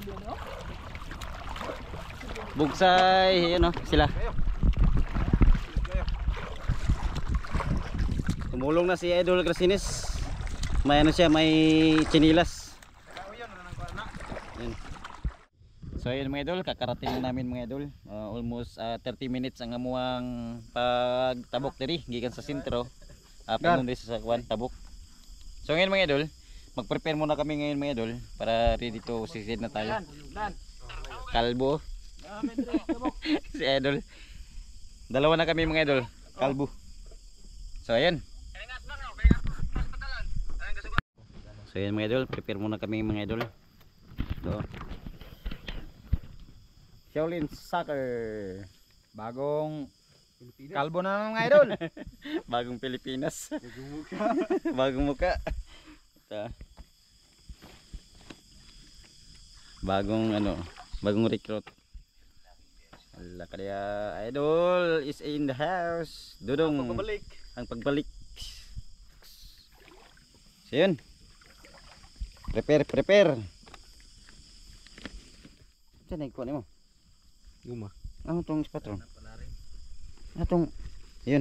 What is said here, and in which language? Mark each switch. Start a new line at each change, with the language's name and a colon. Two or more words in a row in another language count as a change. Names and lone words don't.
Filipino: Bugsay, ayun sila. Tumulong na si Idol Garcines. May may chinilas. So ayun mga idol, kakarating na namin mga idol.
English: Almost 30 minutes
Cebuano: ang amuang pagtabok diri gikan sa sentro.
Filipino: Papunta diri sa Kwan Tabok. So ngayon mga idol, mag-prepare muna kami ngayon mga idol para
English: ready to
Filipino: sisid na tayo. Kalbo. Si Idol. Dalawa na kami mga idol, kalbo. So ayun. So ayun mga idol, prepare muna kami mga idol. So Shaolin Soccer. Bagong kalbo na naman mga idol. Bagong Pilipinas. Bagong muka. Ito. Bagong recruit. Wala kaya Idol
English: is in the house.
Filipino: Dudong. Ang pagbalik. So yun. Prepare. Saan na ikuha mo? Guma. Itong patron. Yun.